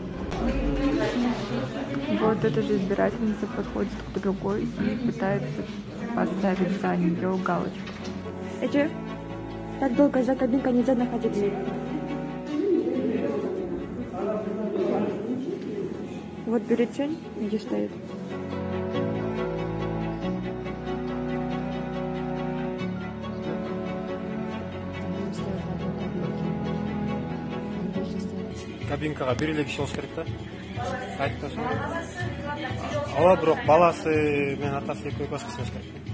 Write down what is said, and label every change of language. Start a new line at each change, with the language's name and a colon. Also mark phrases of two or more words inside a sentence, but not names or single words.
Russian: Вот эта же избирательница подходит к другой и пытается поставить за нее галочку. Эти так долго за кабинкой нельзя находиться. Вот бюллетень, где стоит.
Kyrgyz: Кабинкага бир эле киши болуш керек да. Айтып атасың. Ала бирок баласы менен атасы экөө башка болуш керек.